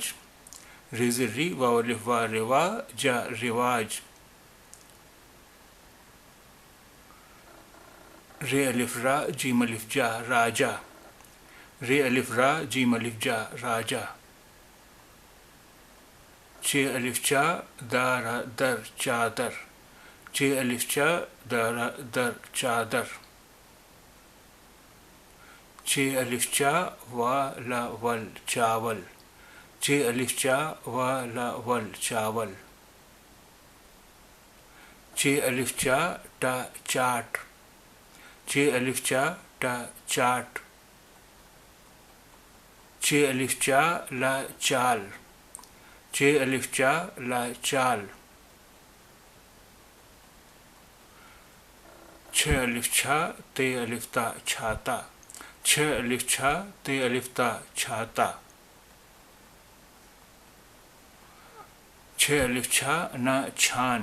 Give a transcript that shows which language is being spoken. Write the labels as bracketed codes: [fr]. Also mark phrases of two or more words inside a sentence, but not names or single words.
[ur] ریز ری واو الف وا روا جا رواج. رے الف را جیم الف جا راجا. رے الف را جیم الف جا راجا. چھ الف چا دارا در چادر. چھ الف چا دارا در چادر. چھ الف چا وا ول چاول. چھ الف چا وا ول چاول. چھ الف چا ٹا چاٹ. چھ الف چا ٹا چاٹ. چھ الف چا لا چال. چھ الف چا لا چال. چھ الف چھا تے الف تا چھاتا. چھ الف چھا تے الف تا چھاتا. چھ الف چھا نا چھان.